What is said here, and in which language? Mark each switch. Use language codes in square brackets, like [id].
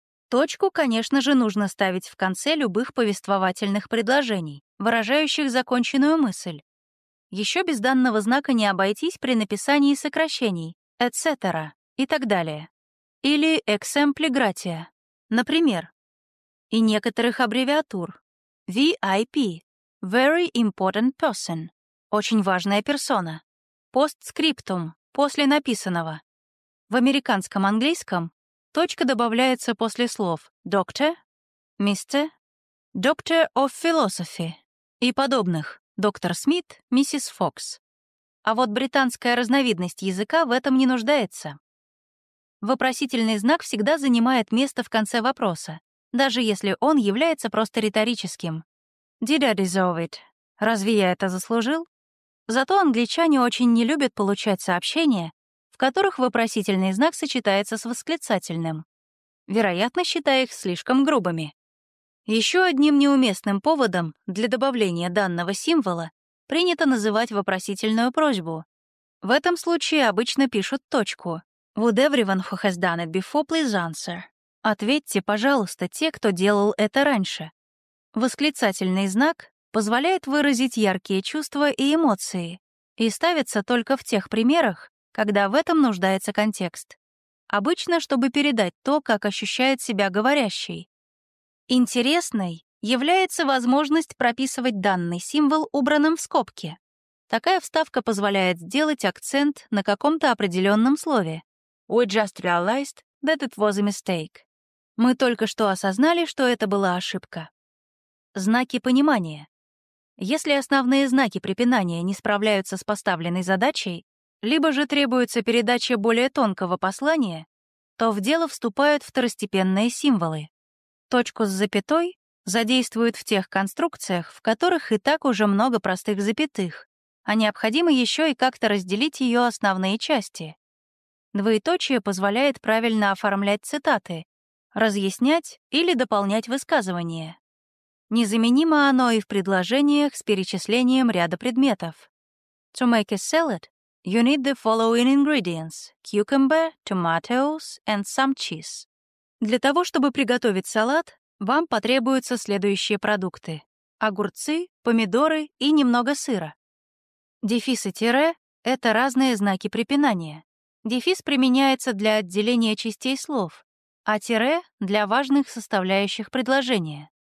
[ru] Точку, конечно же, нужно ставить в конце любых повествовательных предложений, выражающих законченную мысль. Еще без данного знака не обойтись при написании сокращений, etc. и так далее. Или exempli gratia, например. И некоторых аббревиатур. [en] VIP — Very Important Person — [ru] очень важная персона. Постскриптум — после написанного. В американском английском точка добавляется после слов «doctor», «mister», «doctor of philosophy» и подобных. Доктор Смит, миссис Фокс. А вот британская разновидность языка в этом не нуждается. Вопросительный знак всегда занимает место в конце вопроса, даже если он является просто риторическим. [en] Did I deserve it? [ru] Разве я это заслужил? Зато англичане очень не любят получать сообщения, в которых вопросительный знак сочетается с восклицательным, вероятно, считая их слишком грубыми. Еще одним неуместным поводом для добавления данного символа принято называть вопросительную просьбу. В этом случае обычно пишут точку. [en] Would everyone who has done it before please answer? [ru] Ответьте, пожалуйста, те, кто делал это раньше. Восклицательный знак позволяет выразить яркие чувства и эмоции и ставится только в тех примерах, когда в этом нуждается контекст. Обычно, чтобы передать то, как ощущает себя говорящий. Интересной является возможность прописывать данный символ убранным в скобке. Такая вставка позволяет сделать акцент на каком-то определенном слове. [en] We just realized that it was a mistake. [ru] Мы только что осознали, что это была ошибка. Знаки понимания. Если основные знаки препинания не справляются с поставленной задачей, либо же требуется передача более тонкого послания, то в дело вступают второстепенные символы. Точку с запятой задействуют в тех конструкциях, в которых и так уже много простых запятых, а необходимо еще и как-то разделить ее основные части. Двоеточие позволяет правильно оформлять цитаты, разъяснять или дополнять высказывания. Незаменимо оно и в предложениях с перечислением ряда предметов. [en] To make a salad, you need the following ingredients: cucumber, tomatoes, and some cheese. [ru] Для того, чтобы приготовить салат, вам потребуются следующие продукты: огурцы, помидоры и немного сыра. Дефис и тире — это разные знаки препинания. Дефис применяется для отделения частей слов, а тире — для важных составляющих предложения.